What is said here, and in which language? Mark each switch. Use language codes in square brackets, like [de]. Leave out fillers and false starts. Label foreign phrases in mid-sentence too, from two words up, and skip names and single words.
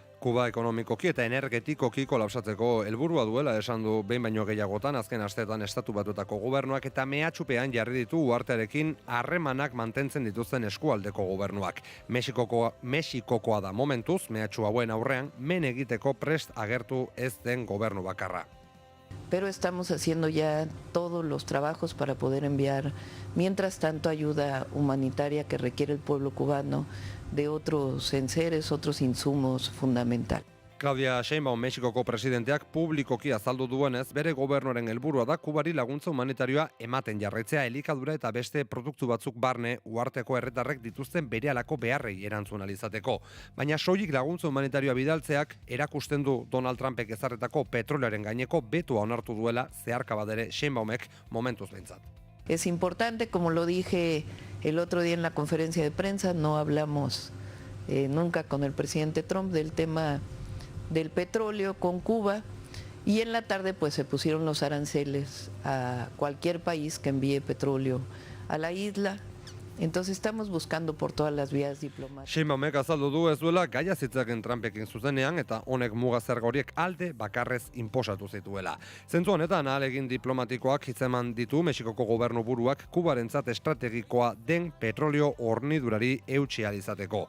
[eu] Kuba ekonomikoki eta energetikoki kolapsatzeko helburua duela esan du behin baino gehiagotan azken asteetan Estatu Batuetako gobernuak eta mehatxupean jarri ditu uhartearekin harremanak mantentzen dituzten eskualdeko gobernuak. Mexikokoa da momentuz mehatxu hauen aurrean men egiteko prest agertu ez den gobernu bakarra. [es] Pero estamos haciendo ya todos los trabajos para poder enviar, mientras tanto, ayuda humanitaria que requiere el pueblo cubano de otros enseres, otros insumos fundamentales. [eu] Claudia Sheinbaum Mexikoko presidenteak publikoki azaldu duenez, bere gobernuaren helburua da Kubari laguntza humanitarioa ematen jarraitzea elikadura eta beste produktu batzuk barne uharteko herritarrek dituzten berehalako beharrei erantzun ahal izateko. Baina soilik laguntza humanitarioa bidaltzeak erakusten du Donald Trumpek ezarritako petrolioaren gaineko betoa onartu duela zeharka badere Sheinbaumek momentuz behintzat. [es] Es importante, como lo dije el otro día en la conferencia de prensa, no hablamos nunca con el presidente Trump del tema del petróleo con Cuba y en la tarde pues se pusieron los aranceles a cualquier país que envíe petróleo a la isla. Entonces estamos buscando por todas las vías diplomáticas. [eu] Sheinbaumek azaldu du ez duela gaia zitzaken Trumpekin zuzenean eta honek muga zerga horiek alde bakarrez inposatu zituela. Zentzu honetan ahalegin diplomatikoak hitzeman ditu Mexikoko gobernu buruak Kubarentzat estrategikoa den petrolio hornidurari eutsi ahal izateko.